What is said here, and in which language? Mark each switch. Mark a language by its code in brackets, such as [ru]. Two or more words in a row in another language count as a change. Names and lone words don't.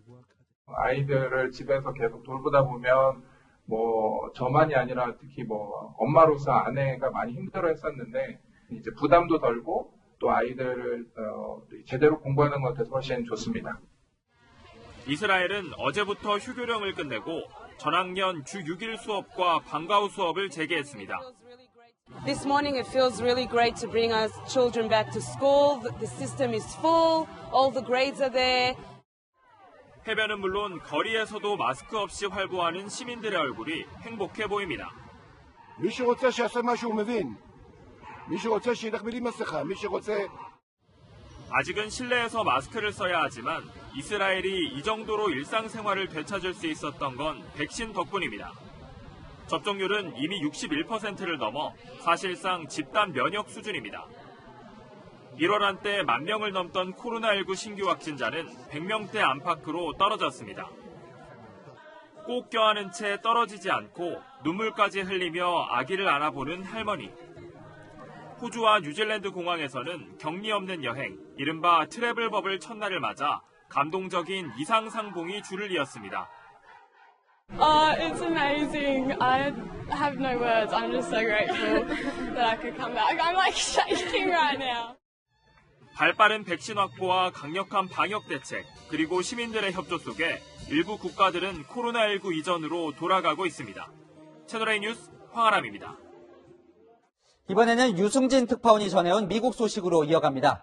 [ko] 아이들을 집에서 계속 돌보다 보면 저만이 아니라 특히 엄마로서 아내가 많이 힘들어했었는데 이제 부담도 덜고 또 아이들을 제대로 공부하는 것 같아서 훨씬 좋습니다. 이스라엘은 어제부터 휴교령을 끝내고 전학년 주 6일 수업과 방과후 수업을 재개했습니다. [en] This morning it feels really great to bring our children back to school. The system is full. All the grades are there. [ko] 해변은 물론 거리에서도 마스크 없이 활보하는 시민들의 얼굴이 행복해 보입니다. [he] מי שרוצה שיעשה מה שהוא מבין. מי שרוצה שילך בלי מסכה. מי שרוצה [ko] 아직은 실내에서 마스크를 써야 하지만 이스라엘이 이 정도로 일상생활을 되찾을 수 있었던 건 백신 덕분입니다. 접종률은 이미 61%를 넘어 사실상 집단 면역 수준입니다. 1월 한때 10,000명을 넘던 코로나19 신규 확진자는 100명대 안팎으로 떨어졌습니다. 꼭 껴안은 채 떨어지지 않고 눈물까지 흘리며 아기를 안아보는 할머니. 호주와 뉴질랜드 공항에서는 격리 없는 여행, 이른바 트래블 버블 첫날을 맞아 감동적인 이상상봉이 줄을 이었습니다. [en] It's amazing. I have no words. I'm just so grateful that I could come back. I'm like shaking right now. [ko] 발빠른 백신 확보와 강력한 방역 대책, 그리고 시민들의 협조 속에 일부 국가들은 코로나19 이전으로 돌아가고 있습니다. 채널A 뉴스 황아람입니다. 이번에는 유승진 특파원이 전해온 미국 소식으로 이어갑니다.